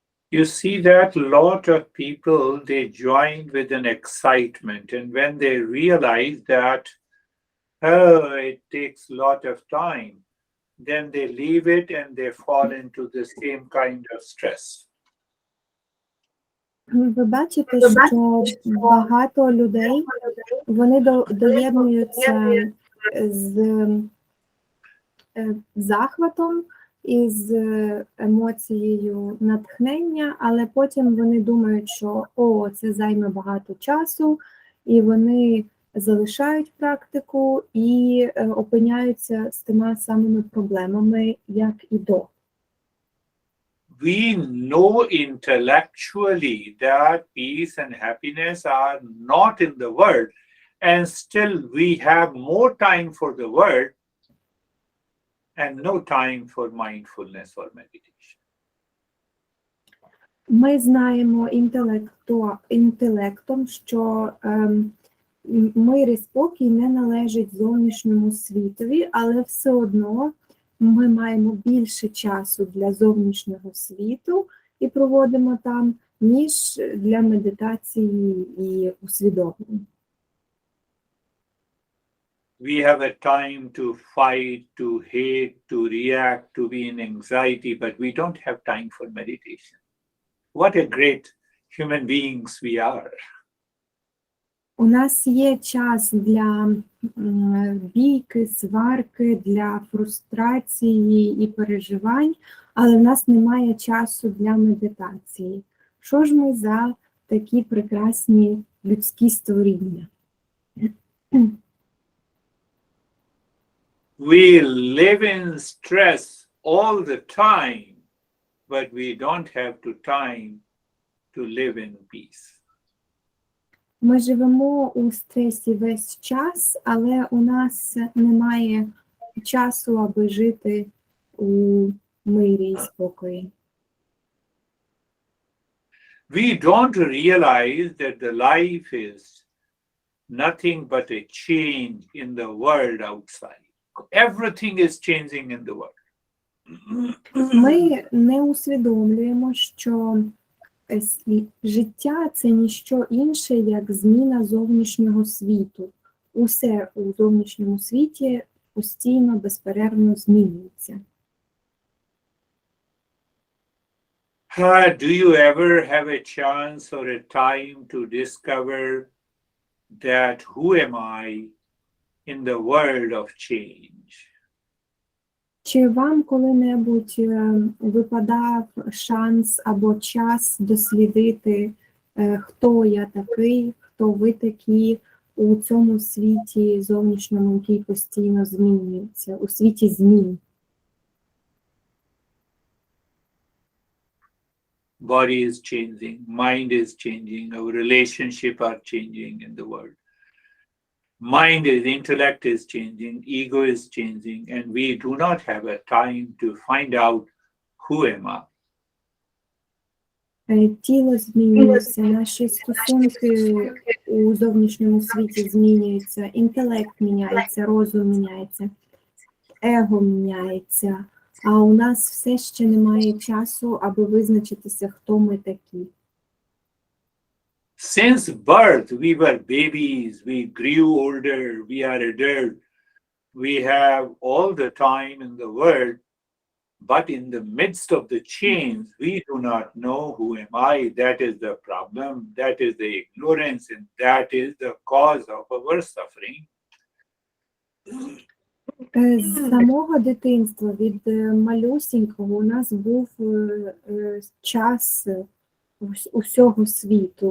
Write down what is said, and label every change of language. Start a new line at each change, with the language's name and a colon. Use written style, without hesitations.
English: You see that a lot of people they join with an excitement, and when they realize that oh, it takes a lot of time, then they leave it and they fall into the same kind of stress.
Ukrainian: Ви бачите, що багато людей вони доєднуються з захватом і з емоцією натхнення, але потім вони думають, що це займе багато часу, і вони залишають практику і опиняються з тими самими проблемами, як і до.
English: We know intellectually that peace and happiness are not in the world, and still we have more time for the world and no time for mindfulness or meditation.
Ukrainian: Ми знаємо інтелектом, що мир і спокій не належить зовнішньому світові, але все одно ми маємо більше часу для зовнішнього світу і проводимо там, ніж для медитації і усвідомлення.
English: We have a time to fight, to hate, to react, to be in anxiety, but we don't have time for meditation. What a great human beings we are.
Ukrainian: У нас є час для бійки, сварки, для фрустрації і переживань, але в нас немає часу для медитації. Що ж ми за такі прекрасні людські створіння?
English: We live in stress all the time, but we don't have the time to live in peace.
Ukrainian: Ми живемо у стресі весь час, але у нас немає часу, аби жити у мирі і спокої.
English: We don't realize that the life is nothing but a change in the world outside. Everything is changing in the world.
Ukrainian: Ми не усвідомлюємо, що життя – це ніщо інше, як зміна зовнішнього світу. Усе у зовнішньому світі постійно, безперервно змінюється.
English: Do you ever have a chance or a time to discover that who am I in the world of change?
Ukrainian: Чи вам коли-небудь випадав шанс або час дослідити, хто я такий, хто ви такі у цьому світі зовнішньому, який постійно змінюється, у світі змін?
English: Body is changing, mind is changing, our relationship are changing in the world. Mind is, intellect is changing, ego is changing, and we do not have a time to find out who am I.
Ukrainian: Тіло змінюється, наші стосунки у зовнішньому світі змінюються, інтелект міняється, розум міняється, его міняється, а у нас все ще немає часу, аби визначитися, хто ми такі.
English: Since birth, we were babies, we grew older, we are adult, we have all the time in the world, but in the midst of the change, we do not know who am I. That is the problem, that is the ignorance, and that is the cause of our suffering.
Ukrainian: З самого дитинства, від малюсінького, у нас був час усього світу.